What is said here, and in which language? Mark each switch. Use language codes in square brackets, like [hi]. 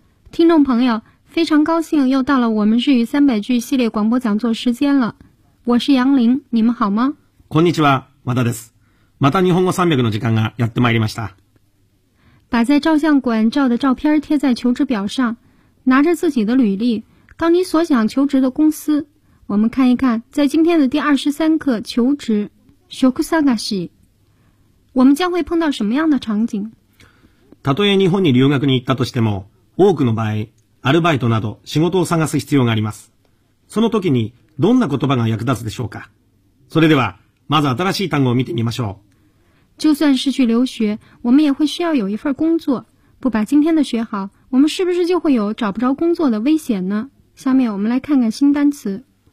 [zh] 听众朋友，非常高兴又到了我们日语三百句系列广播讲座时间了。我是杨林，你们好吗？ [ja] こんにちは、和田です。また日本語三百の時間がやってまいりました。 [zh] 把在照相馆照的照片贴在求职表上，拿着自己的履历，到你所想求职的公司。我们看一看，在今天的第23课求职 （shoku sagashi）， 我们将会碰到什么样的场景？ [ja] たとえ日本に留学に行ったとしても。多くの場合、アルバイトなど仕事を探す必要があります。その時にどんな言葉が役立つでしょうか。それではまず新しい単語を見てみましょう。 [zh] 就算是去留学，我们也会需要有一份工作。不把今天的学好，我们是不是就会有找不着工作的危险呢？下面我们来看看新单词。